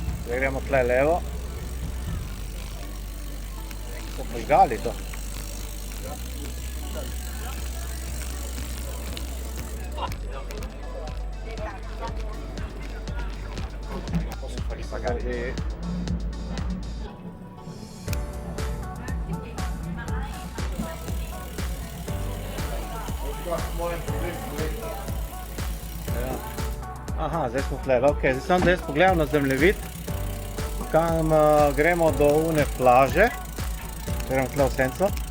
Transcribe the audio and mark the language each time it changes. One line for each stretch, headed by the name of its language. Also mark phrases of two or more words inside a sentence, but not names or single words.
Slovenian: Zdaj gremo tle levo. So požgali to.
Italian: Posso farli pagare.
Slovenian: Ja. Aha, zdaj smo tle, ok, zdaj sem jaz pogledal na zemljevid, kam gremo do une plaže, gremo tle v senco.